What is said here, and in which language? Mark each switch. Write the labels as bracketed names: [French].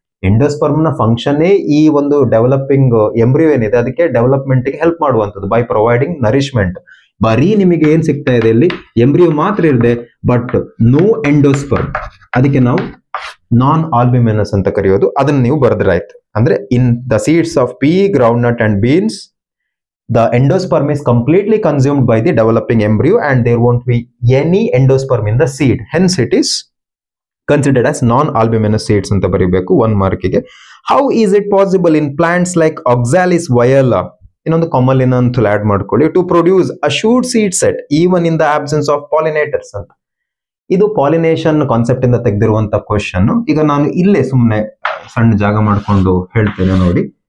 [Kannada] Endosperm ನ function ಈ ಒಂದು ಡೆವಲಪಿಂಗ್ ಎಂಬ್ರಿಯೋ ಏನಿದೆ ಅದಕ್ಕೆ ಡೆವಲಪ್ಮೆಂಟ್ ಗೆ ಹೆಲ್ಪ್ ಮಾಡುವಂಥದ್ದು ಬೈ ಪ್ರೊವೈಡಿಂಗ್ ನರಿಶ್ಮೆಂಟ್. ಬರೀ ನಿಮಗೆ ಏನ್ ಸಿಗ್ತಾ ಇದೆ ಇಲ್ಲಿ ಎಂಬ್ರಿಯೋ ಮಾತ್ರ ಇದೆ, ಬಟ್ ನೋ ಎಂಡೋಸ್ಪರ್ಮ್. ಅದಕ್ಕೆ ನಾವು ನಾನ್ ಆಲ್ಬ್ಯುಮಿನಸ್ ಅಂತ ಕರೆಯೋದು. ಅದನ್ನ ನೀವು ಬರೆದ್ರಾಯ್ತು. ಅಂದ್ರೆ [English] In the seeds of pea, groundnut and beans, the endosperm is completely consumed by the developing embryo and there won't be any endosperm in the seed. Hence it is considered as non albuminous seeds [Kannada] ಅಂತ ಬರೀಬೇಕು 1 ಮಾರ್ಕಿಗೆ. [English] how is it possible in plants like oxalis viola, [Kannada] ಇನ್ನೊಂದು ಕಾಮಲಿನ ಅಂತ add ಮಾಡ್ಕೊಳ್ಳಿ, [English] To produce assured seed set even in the absence of pollinators ಅಂತ. [Kannada] ಇದು pollination concept ಇಂದ ತೆಗೆದಿರುವಂತ question. ಈಗ ನಾನು ಇಲ್ಲೇ ಸುಮ್ಮನೆ ಸಣ್ಣ ಜಾಗ ಮಾಡ್ಕೊಂಡು ಹೇಳ್ತೇನೆ ನೋಡಿ.